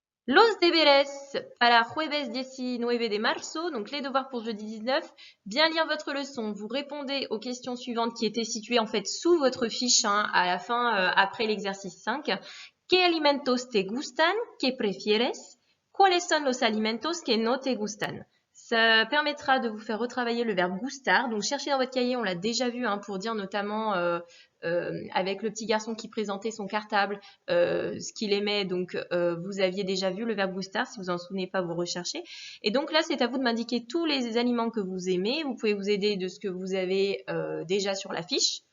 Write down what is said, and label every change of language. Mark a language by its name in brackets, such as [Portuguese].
[Spanish] Los deberes para jueves 19 de marzo, [French] donc les devoirs pour jeudi 19, bien lire votre leçon. Vous répondez aux questions suivantes qui étaient situées en fait sous votre fiche hein, à la fin, après l'exercice 5. [Spanish] ¿Qué alimentos te gustan? ¿Qué prefieres? ¿Cuáles son los alimentos que no te gustan? [French] Ça permettra de vous faire retravailler le verbe gustar. Donc cherchez dans votre cahier, on l'a déjà vu hein, pour dire notamment avec le petit garçon qui présentait son cartable, ce qu'il aimait. Donc vous aviez déjà vu le verbe gustar. Si vous en souvenez pas, vous recherchez. Et donc là, c'est à vous de m'indiquer tous les aliments que vous aimez. Vous pouvez vous aider de ce que vous avez déjà sur la fiche.